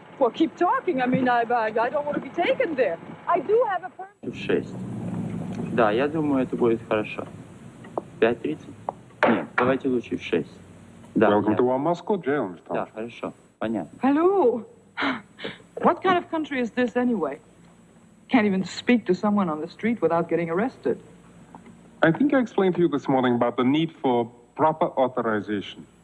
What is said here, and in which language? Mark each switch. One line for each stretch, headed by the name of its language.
English: Well, keep talking. I mean, I don't want to be taken there. I do have a permit.
Russian: В 6. Да, я думаю, это будет хорошо. 5:30? Нет, давайте лучше в 6. Да,
English: Welcome to our Moscow jail, Mr.
Russian: Да, хорошо. Понятно.
English: Hello. What kind of country is this anyway? Can't even speak to someone on the street without getting arrested. I think I explained to you this morning about the need for proper authorization.